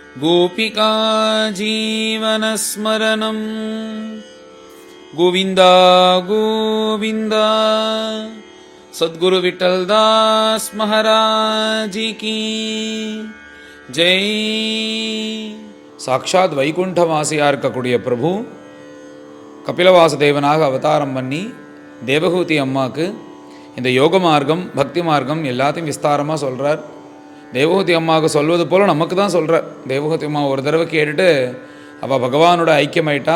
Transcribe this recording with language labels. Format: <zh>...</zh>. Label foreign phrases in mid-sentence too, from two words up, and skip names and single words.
<sa>गोपिका जीवनस्मरणं गोविन्द गोविन्द।</sa> <hi>सद्गुरु विठ्ठलदास महाराज की जय।</hi> <ta>சாட்சாத் வைகுண்டவாசியாக இருக்கக்கூடிய பிரபு கபிலவாசுதேவனாக அவதாரம் பண்ணி தேவகூதி அம்மாவுக்கு இந்த யோக மார்க்கம் பக்தி மார்க்கம் எல்லாத்தையும் விஸ்தாரமாக சொல்கிறார். தேவகூதி அம்மாவுக்கு சொல்வது போல் நமக்கு தான் சொல்கிறார். தேவகூதி அம்மா ஒரு தடவை கேட்டுட்டு அவள் பகவானோட ஐக்கியமாயிட்டா.</ta>